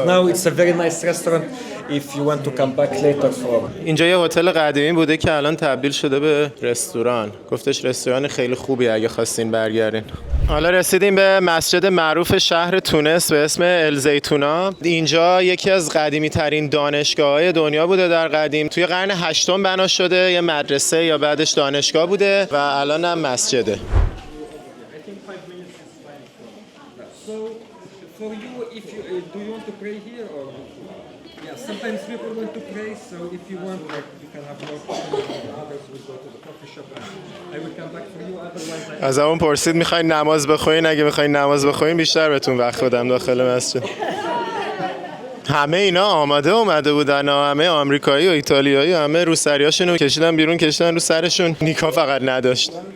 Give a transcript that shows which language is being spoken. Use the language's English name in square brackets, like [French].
[English] Now it's a very nice restaurant if you want to come back later for. [Persian] اینجا یه هتل قدیمی بوده که الان تبدیل شده به رستوران. گفتش رستوران خیلی خوبی اگه خواستین برگردین. حالا رسیدیم به مسجد معروف شهر تونس به اسم الزیتونا. اینجا یکی از قدیمی ترین دانشگاه‌های دنیا بوده در قدیم. توی قرن 8 بنا شده، یه مدرسه یا بعدش دانشگاه بوده و الان هم مسجده. [English] So for you, if you do you want to pray here or? Yeah, sometimes people want to pray. So if you want, like, you can have more. Others will go to the coffee shop. I will come back for you. Otherwise, [Persian] از اون پرسید میخواین نماز بخونین؟ اگه میخواین نماز بخونین بیشتر بهتون وقت بدم داخل مسجد. همه اینا اومده بودن، همه آمریکایی و ایتالیایی، همه روسریاشونو کشیدن بیرون، کشیدن رو سرشون. نیکا فقط نداشت.